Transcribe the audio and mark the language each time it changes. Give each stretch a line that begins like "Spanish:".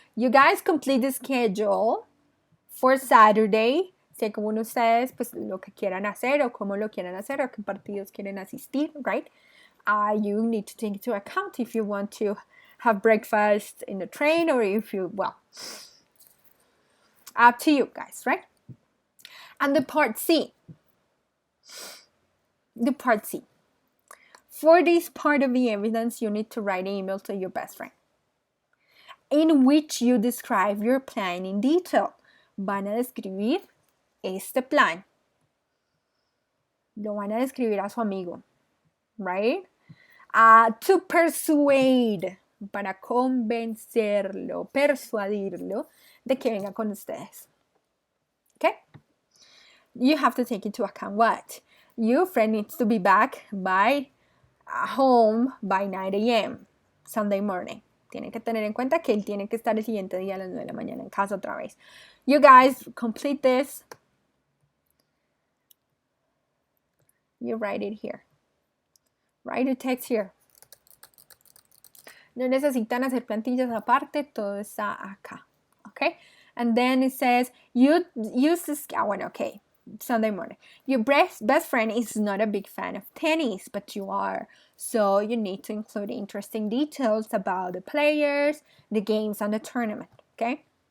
English: You guys complete the schedule for Saturday.
Spanish: Sé cómo ustedes, pues, lo que quieran hacer o cómo lo quieran hacer o qué partidos quieren asistir, right?
English: You need to take into account if you want to have breakfast in the train or if you, well, up to you guys, right? And the part C. The part C. For this part of the evidence, you need to write an email to your best friend in which you describe your plan in detail.
Spanish: Van a describir este plan. Lo van a describir a su amigo, right?
English: To persuade.
Spanish: para convencerlo, persuadirlo de que venga con ustedes. Okay?
English: You have to take into account what? Your friend needs to be back by home by 9 a.m. Sunday morning.
Spanish: Tienen que tener en cuenta que él tiene que estar el siguiente día a las 9 de la mañana en casa otra vez.
English: You guys complete this. You write it here. Write the text here.
Spanish: No necesitan hacer plantillas aparte, todo está acá.
English: Okay? And then it says, you use this, okay, Sunday morning. Your best friend is not a big fan of tennis, but you are. So you need to include interesting details about the players, the games, and the tournament. Okay?